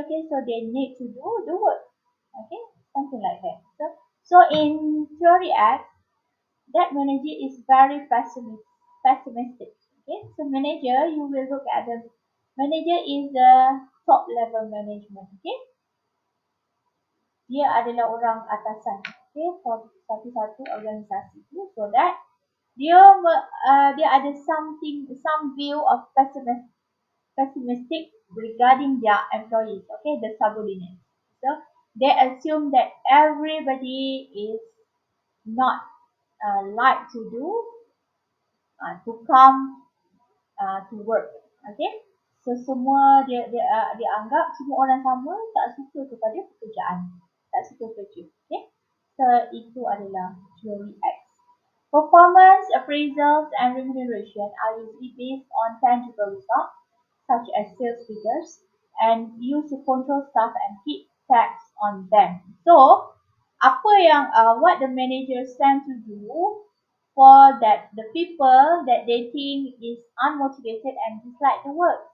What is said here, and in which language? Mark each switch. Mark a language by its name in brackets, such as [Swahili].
[English] Okay, so they need to do the work. Okay, something like that. So in theory X, that manager is very pessimistic. Okay, so manager, you will look at the manager is the top level management. [Malay] Okay, dia adalah orang atasan. [English] Okay, for [Malay] satu-satu organisasi tu, [English] so that [Malay] dia ada [English] some view of pessimistic regarding their employees. Okay, the subordinates. So they assume that everybody is not like to do to come to work. [Malay] Okay, so semua dia anggap semua orang sama, tak suka kepada pekerjaan, tak suka kerja. Okay, so itu adalah theory X. [English] Performance appraisals and remuneration are usually based on tangible results such as sales figures and used to control staff and keep tabs on them. So [Malay] apa yang [English] what the managers tend to do for that the people that they think is unmotivated and dislike the work.